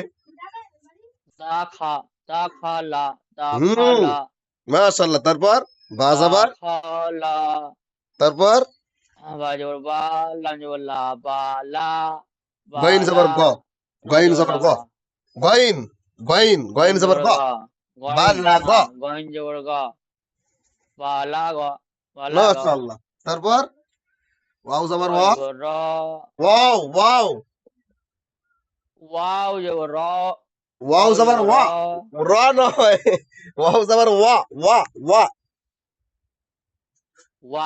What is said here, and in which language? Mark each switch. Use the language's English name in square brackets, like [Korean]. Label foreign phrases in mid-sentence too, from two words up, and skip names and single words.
[Bangla] দা খা। দা খা লা। দা খা হুম, লা। মাশাআল্লাহ, তারপর? বা দা জবর, খা লা। তারপর? বা জবর বা। লাম জবর লা। বা লা। বা গইন লা। জবর গ, র গইন জবর জবর রা। গ, গইন, গইন, গইন গইন জবর জবর গ, গ। গইন বালা গ। হ্যাঁ গইন জবর গ। বালা গ। বালা গ। মাশাআল্লাহ, তারপর? ওয়াও র জবর ওয়া। জবর র। ওয়াও, ওয়াও। ওয়াও জবর র। ওয়াও ওয়াও জবর জবর র। ওয়া, র নয়। ওয়াও জবর ওয়া, ওয়া, ওয়া। ওয়া